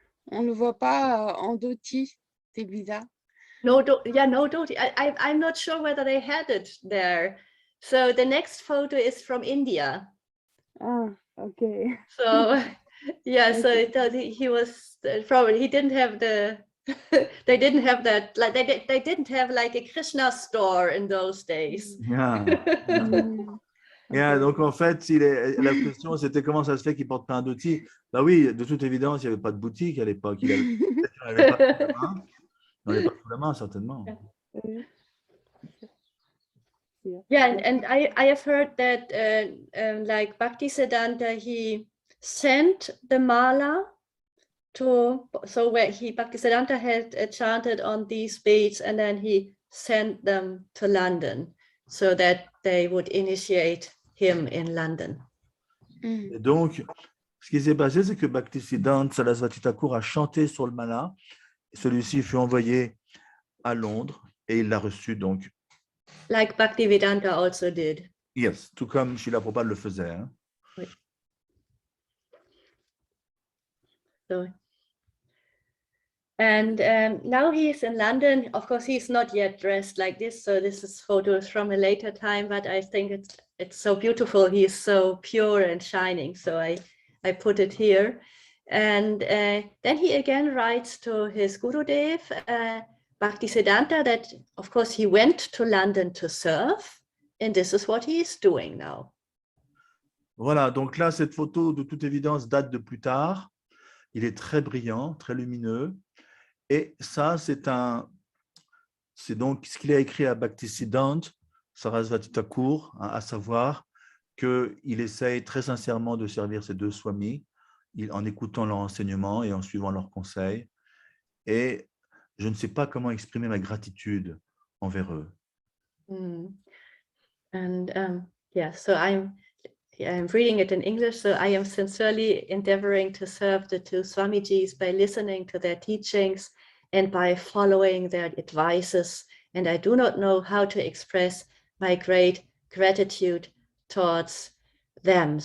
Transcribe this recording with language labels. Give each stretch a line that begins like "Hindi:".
French: On ne le voit pas en Dhoti. C'est bizarre.
English: No, Dhoti. I'm not sure whether they had it there. So the next photo is from India. Ah, okay. So yeah, so he was probably he didn't have the they didn't have that, like they didn't have like a Krishna store in those days. Yeah.
French: Yeah, donc en fait, la question c'était comment ça se fait qu'il ne porte pas un dhoti. Bah oui, de toute évidence, il n'y avait pas de boutique à l'époque. Il n'avait pas sous la main. Il n'avait pas sous la main, certainement.
English: Yeah, and I have heard that like Bhaktisiddhanta, he sent the mala to, so where Bhaktisiddhanta had chanted on these beads, and then he sent them to London so that they would initiate him in London.
French: Et donc, ce qui s'est passé, c'est que Bhaktisiddhanta Sarasvati Thakur a chanté sur le mala. Celui-ci fut envoyé à Londres et il l'a reçu donc.
English: Like Bhaktivedanta also did.
French: Yes, tout comme Srila Prabhupada le faisait. Hein. Oui.
English: So, and now he's in London. Of course, he's not yet dressed like this, so this is photos from a later time, but I think it's so beautiful. He is so pure and shining, so I put it here. And then he again writes to his Gurudev, Bhaktisiddhanta, that of course he went to London to serve, and this is what he is doing now.
French: Voilà, donc là, cette photo, de toute évidence, date de plus tard. Il est très brillant, très lumineux. Et ça, c'est donc ce qu'il a écrit à Bhaktisiddhanta Sarasvati Thakur, à savoir qu'il essaye très sincèrement de servir ces deux swamis en écoutant leur enseignement et en suivant leurs conseils. Et je ne sais pas comment exprimer ma gratitude envers eux.
English: And yeah, so I'm reading it in English. So I am sincerely endeavoring to serve the two Swamijis by listening to their teachings and by following their advices. And I do not know how to express my great gratitude towards them.